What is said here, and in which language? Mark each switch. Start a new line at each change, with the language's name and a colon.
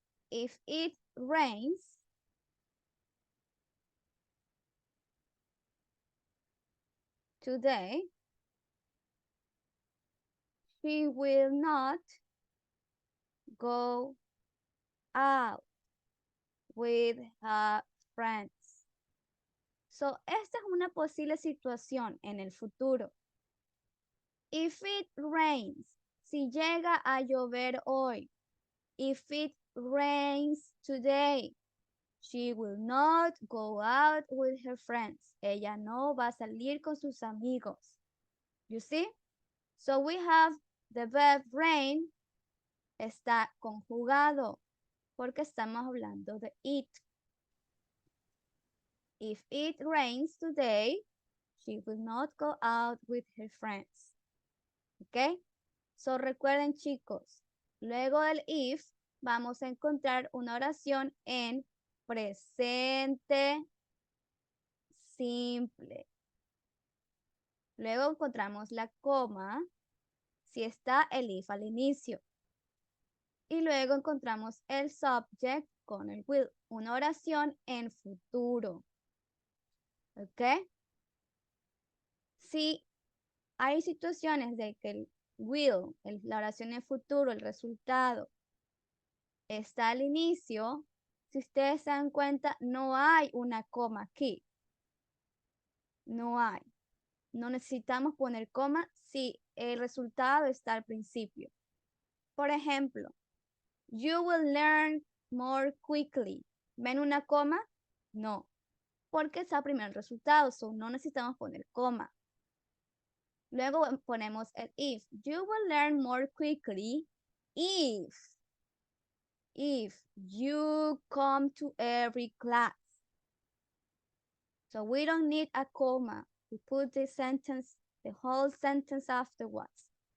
English: If it rains, today, she will not go out with her friends.
Spanish: So, esta es una posible situación en el futuro.
English: If it rains,
Spanish: si llega a llover hoy.
English: If it rains today, she will not go out with her friends.
Spanish: Ella no va a salir con sus amigos.
English: You see? So we have the verb rain
Spanish: está conjugado porque estamos hablando de
English: it. If it rains today, she will not go out with her friends. ¿Ok?
Spanish: So recuerden, chicos, luego del if vamos a encontrar una oración en presente simple. Luego encontramos la coma si está el if al inicio. Y luego encontramos el subject con el will. Una oración en futuro. ¿Ok? Si hay situaciones de que el will, la oración en futuro, el resultado, está al inicio, si ustedes se dan cuenta, no hay una coma aquí. No hay. No necesitamos poner coma si el resultado está al principio. Por ejemplo,
English: you will learn more quickly.
Spanish: ¿Ven una coma? No, porque está primero el resultado, so no necesitamos poner coma. Luego ponemos el if.
English: You will learn more quickly if you come to every class. So we don't need a comma. We put the sentence, the whole sentence afterwards.